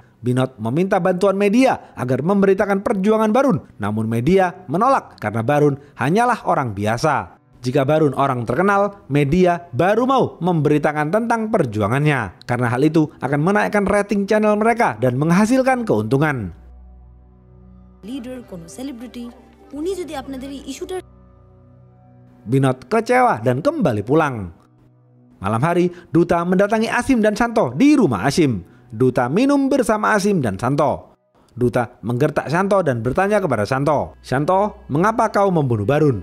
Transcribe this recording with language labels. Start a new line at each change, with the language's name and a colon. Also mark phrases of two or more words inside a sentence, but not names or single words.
Indonesian: Binot meminta bantuan media agar memberitakan perjuangan Barun, namun media menolak karena Barun hanyalah orang biasa. Jika Barun orang terkenal, media baru mau memberitakan tentang perjuangannya, karena hal itu akan menaikkan rating channel mereka dan menghasilkan keuntungan.
Bangla: Leader, কোনো celebrity, উনি যদি আপনাদের এই ইস্যুটা
Indonesian: Binot kecewa dan kembali pulang. Malam hari, Duta mendatangi Asim dan Santo di rumah Asim. Duta minum bersama Asim dan Santo. Duta menggertak Santo dan bertanya kepada Santo, "Santo, mengapa kau membunuh Barun?"